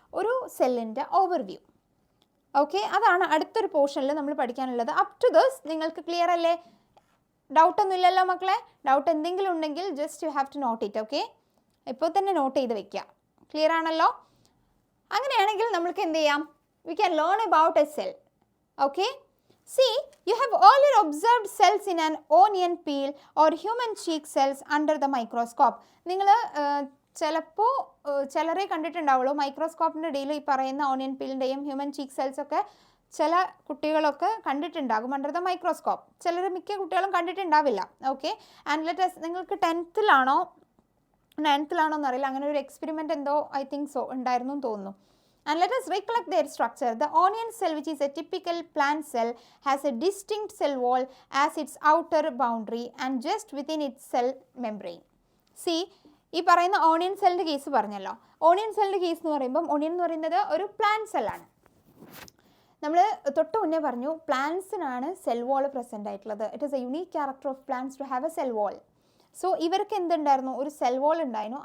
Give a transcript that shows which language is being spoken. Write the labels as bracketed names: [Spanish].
[Malayalam] ഒരു സെല്ലിൻ്റെ overview. Okay, അതാണ് അടുത്തൊരു പോർഷനിൽ നമ്മൾ പഠിക്കാനുള്ളത്. [English] up to this [Malayalam] നിങ്ങൾക്ക് ക്ലിയർ അല്ലേ? ഡൗട്ടൊന്നും ഇല്ലല്ലോ മക്കളെ? ഡൗട്ട് എന്തെങ്കിലും ഉണ്ടെങ്കിൽ [English] Just you have to note it. [Malayalam] Okay, ഇപ്പോൾ തന്നെ നോട്ട് ചെയ്ത് വെക്കുക. ക്ലിയർ ആണല്ലോ? അങ്ങനെയാണെങ്കിൽ നമ്മൾക്ക് എന്ത് ചെയ്യാം? [English] We can learn about a cell. Okay, see, you have earlier observed cells in an onion peel or human cheek cells under the microscope. [Malayalam] നിങ്ങൾ ചിലപ്പോൾ ചിലരെ കണ്ടിട്ടുണ്ടാവുള്ളൂ മൈക്രോസ്കോപ്പിൻ്റെ ഇടയിൽ ഈ പറയുന്ന ഓണിയൻ പീലിൻ്റെയും ഹ്യൂമൻ ചീക്ക് സെൽസ് ഒക്കെ ചില കുട്ടികളൊക്കെ കണ്ടിട്ടുണ്ടാകും അണ്ടർ ദ മൈക്രോസ്കോപ്പ്. ചിലർ മിക്ക കുട്ടികളും കണ്ടിട്ടുണ്ടാവില്ല. ഓക്കെ, ആൻഡ് ലെറ്റ് us, നിങ്ങൾക്ക് 10th ലാണോ 9th ലാണോ എന്നറിയില്ല, അങ്ങനെ ഒരു എക്സ്പെരിമെൻ്റ് എന്തോ [English] I think so [Malayalam] ഉണ്ടായിരുന്നു എന്ന് തോന്നുന്നു. [English] And let us recollect their structure. The onion cell, which is a typical plant cell, has a distinct cell wall as its outer boundary and just within its cell membrane. [Malayalam] See, ഈ പറയുന്ന onion സെല്ലിൻ്റെ case പറഞ്ഞല്ലോ. Onion സെല്ലിൻ്റെ case എന്ന് പറയുമ്പം onion എന്ന് പറയുന്നത് ഒരു പ്ലാന്റ് സെല്ലാണ്. നമ്മൾ തൊട്ട് മുന്നേ പറഞ്ഞു പ്ലാന്റ്സിനാണ് സെൽ വോൾ പ്രസൻ്റ് ആയിട്ടുള്ളത്. [English] It is a unique character of plants to have a cell wall. [Malayalam] So ഇവർക്ക് എന്തുണ്ടായിരുന്നു? ഒരു സെൽ വോൾ ഉണ്ടായിരുന്നു.